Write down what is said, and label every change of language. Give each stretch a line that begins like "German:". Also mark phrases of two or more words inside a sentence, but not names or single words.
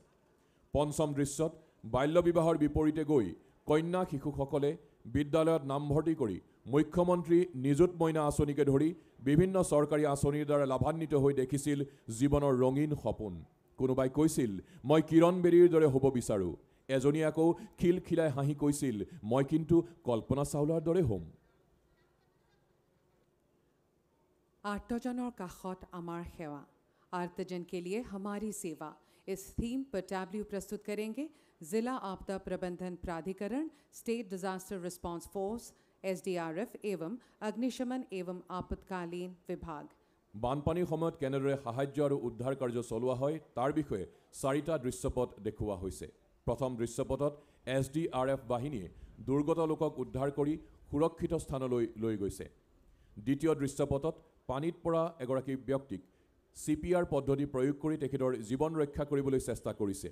Assamese: পঞ্চম দৃশ্যত বাল্য বিবাহৰ বিপৰীতে গৈ কন্যা শিশুসকলে বিদ্যালয়ত নামভৰ্তি কৰি মুখ্যমন্ত্ৰী নিযুত মইনা আঁচনিকে ধৰি বিভিন্ন চৰকাৰী আঁচনিৰ দ্বাৰা লাভান্বিত হৈ দেখিছিল জীৱনৰ ৰঙীন সপোন। কোনোবাই কৈছিল, মই কিৰণ বেদীৰ দৰে হ'ব বিচাৰোঁ। এজনী আকৌ খিলখিলাই হাঁহি কৈছিল, মই কিন্তু কল্পনা চাওলাৰ দৰে হ'ম। আৰ্তজনৰ কাষত আমাৰ সেৱা,
Hindi: आर्तजन के लिए हमारी सेवा। इस थीम पर टैब्लू प्रस्तुत करेंगे जिला आपदा प्रबंधन प्राधिकरण, स्टेट डिजास्टर रिस्पांस फोर्स, SDRF एवं अग्निशमन एवं आपत्कालीन विभाग।
Assamese: বানপানীৰ সময়ত কেনেদৰে সাহায্য আৰু উদ্ধাৰ কাৰ্য চলোৱা হয় তাৰ বিষয়ে 4টা দৃশ্যপট দেখুওৱা হৈছে। প্ৰথম দৃশ্যপটত SDRF বাহিনীয়ে দুৰ্গত লোকক উদ্ধাৰ কৰি সুৰক্ষিত স্থানলৈ লৈ গৈছে। দ্বিতীয় দৃশ্যপটত পানীত পৰা এগৰাকী ব্যক্তিক CPR পদ্ধতি প্ৰয়োগ কৰি তেখেতৰ জীৱন ৰক্ষা কৰিবলৈ চেষ্টা কৰিছে।